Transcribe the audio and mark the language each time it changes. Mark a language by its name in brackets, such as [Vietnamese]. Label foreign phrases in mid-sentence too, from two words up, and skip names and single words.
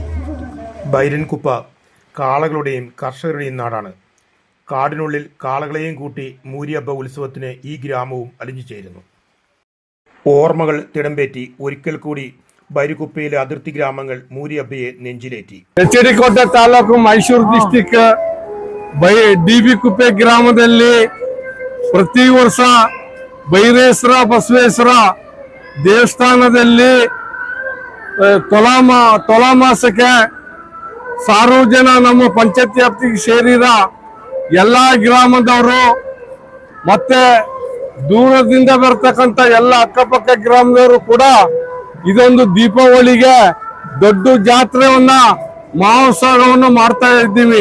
[Malayalam] ബൈരൻകുപ്പ കാളകളുടെയും കർഷകരുടെയും നാടാണ്. കാടിനുള്ളിൽ കാളകളെയും കൂട്ടി മൂരിയബ്ബ ഉത്സവത്തിന് ഈ ഗ്രാമവും അലിഞ്ഞു ചേരുന്നു. ഓർമ്മകൾ തിടമ്പേറ്റി ഒരിക്കൽ കൂടി ബൈരൻകുപ്പയിലെ അതിർത്തി ഗ്രാമങ്ങൾ മൂരിയബ്ബയെ നെഞ്ചിലേറ്റി. [Kannada] ಎಚ್ಚರಿಕೋಟೆ ತಾಲೂಕು ಮೈಸೂರು ಡಿಸ್ಟಿಕ್ ಡಿಬಿಕುಪ್ಪೆ ಗ್ರಾಮದಲ್ಲಿ ಪ್ರತಿ ವರ್ಷ ಬೈರೇಶ್ವರ ಬಸವೇಶ್ವರ ದೇವಸ್ಥಾನದಲ್ಲಿ ತುಲಾಮಾಸಕ್ಕೆ ಸಾವಿರ ಜನ ನಮ್ಮ ಪಂಚಾಯತಿ ವ್ಯಾಪ್ತಿಗೆ ಸೇರಿದ ಎಲ್ಲಾ ಗ್ರಾಮದವರು ಮತ್ತೆ ದೂರದಿಂದ ಬರ್ತಕ್ಕಂಥ ಎಲ್ಲ ಅಕ್ಕಪಕ್ಕ ಗ್ರಾಮದವರು ಕೂಡ ಇದೊಂದು ದೀಪಾವಳಿಗೆ ದೊಡ್ಡ ಜಾತ್ರೆಯನ್ನ ಮಹೋತ್ಸವವನ್ನು ಮಾಡ್ತಾ ಇದ್ದೀವಿ.